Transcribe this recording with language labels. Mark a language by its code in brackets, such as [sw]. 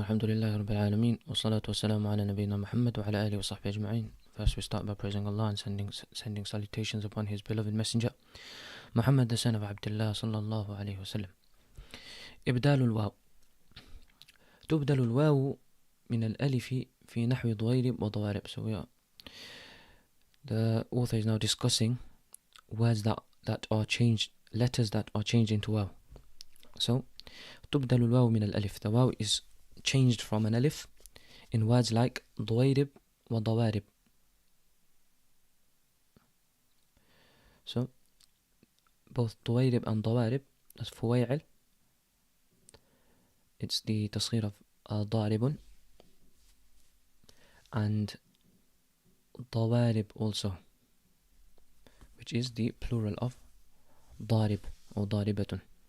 [ar] الحمد لله رب العالمين والصلاة والسلام على نبينا محمد وعلى آله وصحبه أجمعين. [en] First we start by praising Allah and sending salutations upon His beloved messenger Muhammad, the son of Abdullah sallallahu alayhi wa sallam. إبدال الواو. [ar] تبدل الواو من الألف في نحو ضويرب وضوارب. [en] So the author is now discussing words that are changed, letters that are changed into waw. [ar] So تبدل الواو من الألف. [en] The waw is changed from an alif in words like ضويرب وضوارب. So both ضويرب and ضوارب, that's فويعل. It's the تصغير of ضارب, and ضوارب also, which is the plural of ضارب or ضاربة.